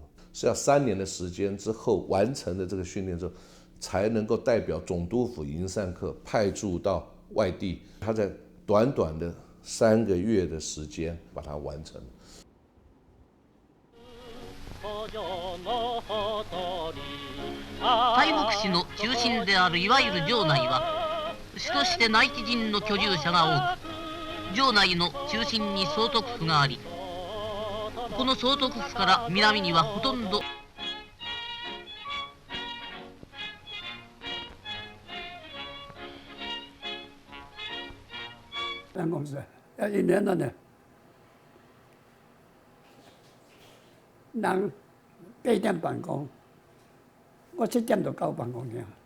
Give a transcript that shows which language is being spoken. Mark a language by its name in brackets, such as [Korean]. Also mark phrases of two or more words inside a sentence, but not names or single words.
[Chinese] 是要3年的时间之后完成了这个训练之后，才能够代表总督府营缮科派驻到外地。他在短短的3个月的时间把它完成。 [Japanese] 台北市の中心であるいわゆる城内は主として内地人の居住者が多く、城内の中心に総督府があり、この総督府から南にはほとんど [Chinese] 办公室1年了呢，人8点办公，我7点就到办公去。